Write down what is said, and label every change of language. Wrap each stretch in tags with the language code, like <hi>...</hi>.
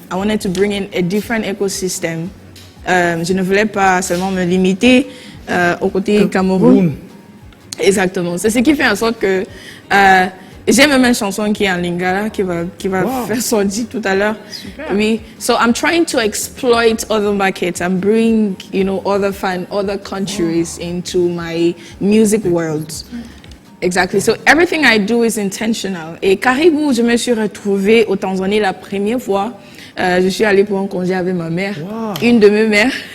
<en>I wanted to bring in a different ecosystem.</en> <fr>Je ne voulais pas seulement me limiter au côté Cameroun. Exactement. C'est ce qui fait en sorte que j'ai même une chanson qui est en lingala qui va faire sortir tout à l'heure. Oui.</fr> <en>So I'm trying to exploit other markets and bring other countries into my music world. Exactly. So everything I do is intentional.</en> <fr>Et Caribou, je me suis retrouvée au Tanzanie la première fois. Je suis allée pour un congé avec ma mère, une de mes mères.</fr>